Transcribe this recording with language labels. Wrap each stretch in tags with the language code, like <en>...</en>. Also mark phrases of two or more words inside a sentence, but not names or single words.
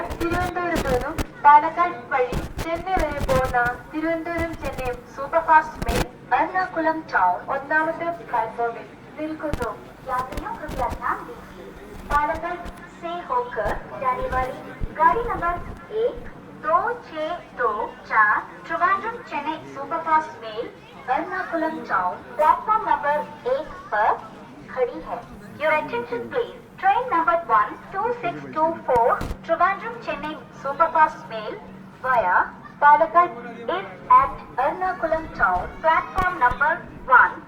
<ml>തിരുവനന്തപുരത്ത് നിന്നും പാലക്കാട് വഴി ചെന്നൈ വരെ പോകുന്ന തിരുവനന്തപുരം ചെന്നൈ സൂപ്പർഫാസ്റ്റ് മെയിൽ എറണാകുളം ടൗൺ ഒന്നാമത്തെ പ്ലാറ്റ്ഫോമിൽ നിൽക്കുന്നു.</ml> <hi>यात्रियों कृपया ध्यान दीजिए. पालकड़ से होकर जाने वाली गाड़ी नंबर 12624 ट्रिवांड्रम चेन्नई सुपरफास्ट मेल एर्नाकुलम टाउन प्लेटफॉर्म नंबर 1 पर खड़ी है.</hi> <en>Your attention please. Train number 12624 Trivandrum Chennai Superfast Mail via Palakkad is at Ernakulam Town, platform number 1.</en>